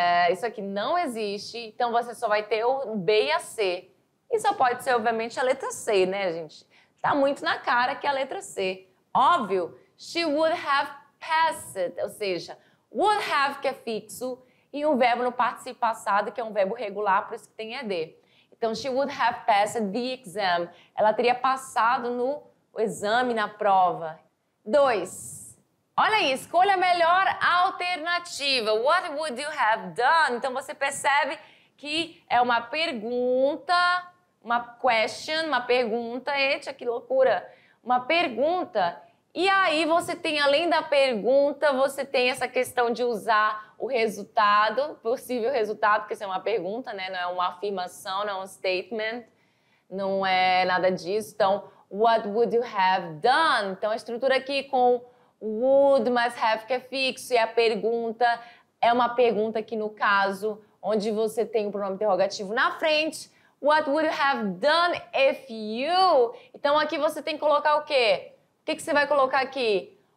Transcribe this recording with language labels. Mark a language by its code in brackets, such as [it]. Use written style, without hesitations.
[pt] Isso aqui não existe. Então, você só vai ter o B e a C. E só pode ser, obviamente, a letra C, né, gente? Tá muito na cara que é a letra C. Óbvio, [en] she would have passed, [pt] ou seja, would have que é fixo e um verbo no particípio passado que é um verbo regular, por isso que tem ED. Então, [en] she would have passed the exam. [pt] Ela teria passado no exame, na prova. 2. Olha aí, escolha a melhor alternativa. [en] What would you have done? [pt] Então, você percebe que é uma pergunta, uma question, uma pergunta, eita, que loucura. uma pergunta. E aí você tem, além da pergunta, você tem essa questão de usar o resultado, possível resultado, porque isso é uma pergunta, né? Não é uma afirmação, não é um statement, não é nada disso. Então, [en] what would you have done? [pt] Então, a estrutura aqui com would mais have que é fixo e a pergunta é uma pergunta aqui no caso onde você tem o pronome interrogativo na frente. [en] What would you have done if you? [pt] Então, aqui você tem que colocar o quê? O que você vai colocar aqui?